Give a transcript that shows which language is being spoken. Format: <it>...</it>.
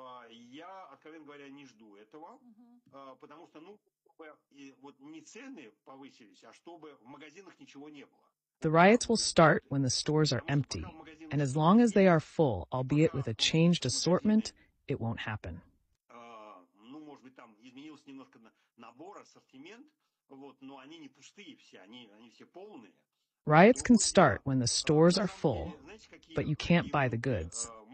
<ru>Я, откровенно говоря, не жду этого, потому что, вот не цены повысились, а чтобы в магазинах ничего не было.</ru> <en>The riots will start when the stores are empty, and as long as they are full, albeit with a changed assortment, it won't happen.</en> <ru>Может быть, там изменился немножко набор, ассортимент, вот, но они не пустые все, они все полные.</ru> <en>Riots can start when the stores are full, but you can't buy the goods.</en>